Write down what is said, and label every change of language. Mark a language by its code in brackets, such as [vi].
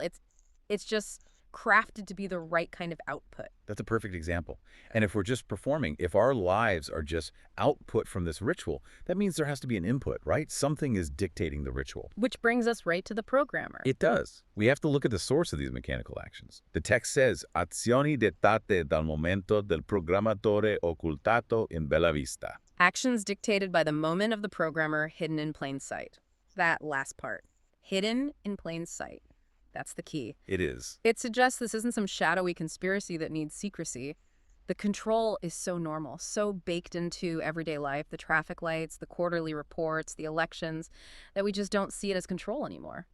[en] It's just crafted to be the right kind of output. That's a perfect example. And if we're just performing, if our lives are just output from this ritual, that means there has to be an input, right? Something is dictating the ritual. Which brings us right to the programmer. It does. We have to look at the source of these mechanical actions. The text says, [it] azioni dettate dal momento del programmatore occultato in bella vista. [en] Actions dictated by the moment of the programmer hidden in plain sight. That last part. Hidden in plain sight. That's the key. It is. It suggests this isn't some shadowy conspiracy that needs secrecy. The control is so normal, so baked into everyday life, the traffic lights, the quarterly reports, the elections, that we just don't see it as control anymore.